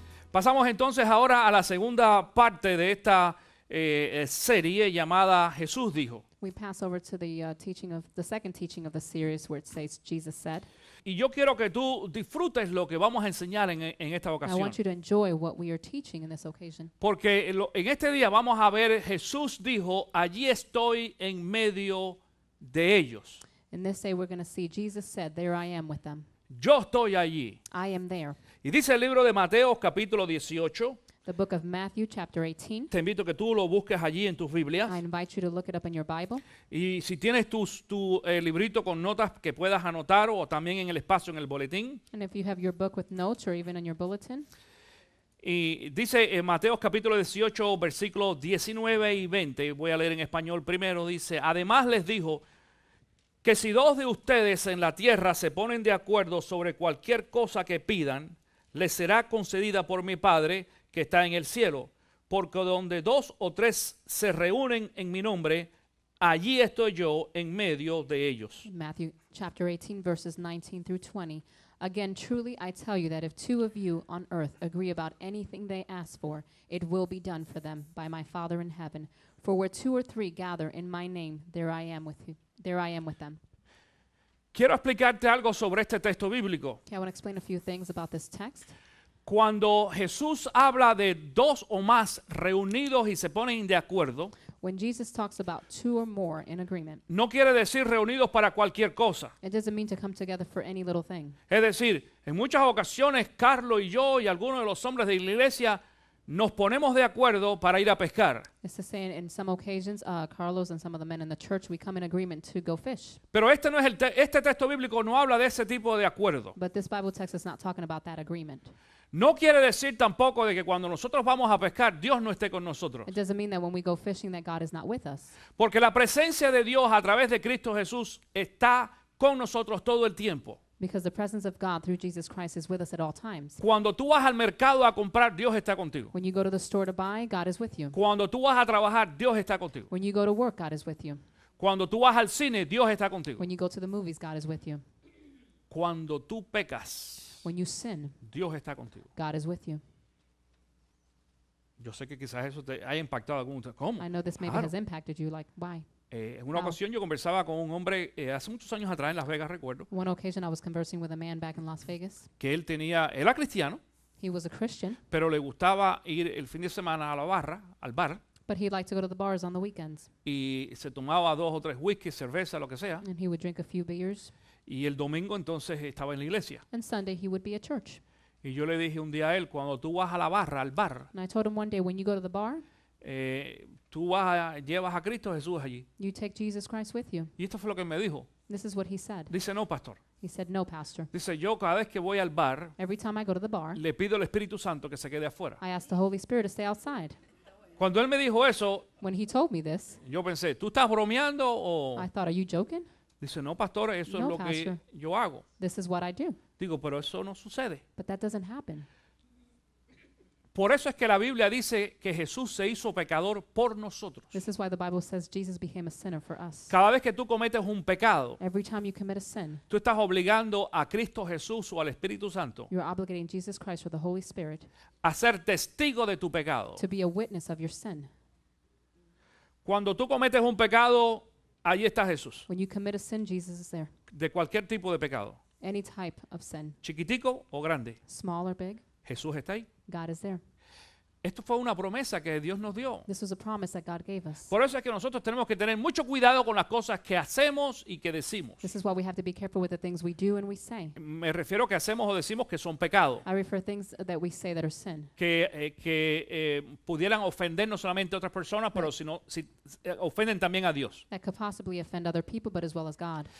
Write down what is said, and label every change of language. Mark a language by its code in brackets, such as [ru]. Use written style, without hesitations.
[es] Pasamos entonces ahora a la segunda parte de esta serie llamada Jesús dijo. [en] We pass over to the second teaching of the series where it says Jesus said. [es] Y yo quiero que tú disfrutes lo que vamos a enseñar en esta [en] I [es] ocasión. [en] want you to enjoy what we are teaching in this occasion. [es] Porque en este día vamos a ver Jesús dijo, allí estoy en medio de ellos. [en] In this day we're going to see Jesus said, there I am with them. [es] Yo estoy allí. [en] I am there. [es] Y dice el libro de Mateo capítulo 18. [en] The book of Matthew chapter 18. [es] Te invito a que tú lo busques allí en tus Biblias. [en] I invite you to look it up in your Bible. [es] Y si tienes tu librito con notas que puedas anotar o también en el espacio en el boletín. [en] And if you have your book with notes or even in your bulletin. [es] Y dice en Mateo capítulo 18 versículos 19 y 20. Voy a leer en español primero. Dice, además les dijo que si dos de ustedes en la tierra se ponen de acuerdo sobre cualquier cosa que pidan, les será concedida por mi Padre que está en el cielo, porque donde dos o tres se reúnen en mi nombre, allí estoy yo en medio de ellos. [en] Matthew chapter 18 verses 19 through 20. Again, truly I tell you that if two of you on earth agree about anything they ask for, it will be done for them by my Father in heaven. For where two or three gather in my name, there I am with you. There I am with them. [es] Quiero explicarte algo sobre este texto bíblico. [en] Okay, I want to explain a few things about this text. [es] Cuando Jesús habla de dos o más reunidos y se ponen de acuerdo, [en] When Jesus talks about two or more in agreement, [es] no quiere decir reunidos para cualquier cosa. [en] it doesn't mean to come together for any little thing. [es] Es decir, en muchas ocasiones Carlos y yo y algunos de los hombres de la iglesia nos ponemos de acuerdo para ir a pescar. [en] It's to say in some occasions, Carlos and some of the men in the church, we come in agreement to go fish. [es] Pero este no es este texto bíblico no habla de ese tipo de acuerdo. [en] But this Bible text is not talking about that agreement. [es] No quiere decir tampoco de que cuando nosotros vamos a pescar, Dios no esté con nosotros. [en] It doesn't mean that when we go fishing that God is not with us. [es] Porque la presencia de Dios a través de Cristo Jesús está con nosotros todo el tiempo. [en] Because the presence of God through Jesus Christ is with us at all times. [es] Cuando tú vas al mercado a comprar, Dios está contigo. [en] When you go to the store to buy, God is with you. [es] Cuando tú vas a trabajar, Dios está contigo. [en] When you go to work, God is with you. [es] Cuando tú vas al cine, Dios está contigo. [en] When you go to the movies, God is with you. [es] Cuando tú pecas, [en] When you sin, [es] Dios está contigo. [en] God is with you. [es] Yo sé que quizás eso te haya impactado a algunos. ¿Cómo? [en] I know this maybe [es] Claro. [en] has impacted you, like, why? [es] En una [en] Wow. [es] ocasión yo conversaba con un hombre hace muchos años atrás en Las Vegas, recuerdo, [en] One occasion I was conversing with a man back in Las Vegas. [es] que él era cristiano, [en] He was a Christian, [es] pero le gustaba ir el fin de semana a la barra, al bar, [en] but he'd like to go to the bars on the weekends. [es] y se tomaba 2 o 3 whisky, cerveza, lo que sea, [en] And he would drink a few beers. [es] y el domingo entonces estaba en la iglesia. [en] And Sunday he would be at church. [es] Y yo le dije un día a él, cuando tú vas a la barra, al bar, [en] And I told him one day, when you go to the bar, [es] tú llevas a Cristo Jesús allí. [en] you take Jesus Christ with you. [es] Y esto fue lo que me dijo. [en] This is what he said. [es] Dice, no, pastor. [en] He said, no, pastor. [es] Dice, yo cada vez que voy al bar, [en] Every time I go to the bar, [es] le pido al Espíritu Santo que se quede afuera. [en] I ask the Holy Spirit to stay outside. [es] Cuando él me dijo eso, [en] When he told me this, [es] yo pensé, ¿tú estás bromeando o...? [en] I thought, are you joking? [es] Dice, no, pastor, eso [en] No, [es] es lo que [en] pastor. [es] yo hago. [en] This is what I do. [es] Digo, pero eso no sucede. [en] But that doesn't happen. [es] Por eso es que la Biblia dice que Jesús se hizo pecador por nosotros. [en] This is why the Bible says Jesus became a sinner for us. [es] Cada vez que tú cometes un pecado, [en] Every time you commit a sin, [es] tú estás obligando a Cristo Jesús o al Espíritu Santo [en] you're obligating Jesus Christ or the Holy Spirit [es] a ser testigo de tu pecado. [en] to be a witness of your sin. [es] Cuando tú cometes un pecado, ahí está Jesús. [en] When you commit a sin, Jesus is there. [es] De cualquier tipo de pecado, [en] Any type of sin, [es] chiquitico o grande, [en] small or big, [es] Jesús está ahí. [en] God is there. [es] Esto fue una promesa que Dios nos dio. [en] This was a promise that God gave us. [es] Por eso es que nosotros tenemos que tener mucho cuidado con las cosas que hacemos y que decimos. [en] This is why we have to be careful with the things we do and we say. [es] Me refiero a que hacemos o decimos que son pecados, [en] I refer things that we say that are sin, [es] que pudieran ofender no solamente a otras personas, pero ofenden también a Dios. [en] that could possibly offend other people, but as well as God.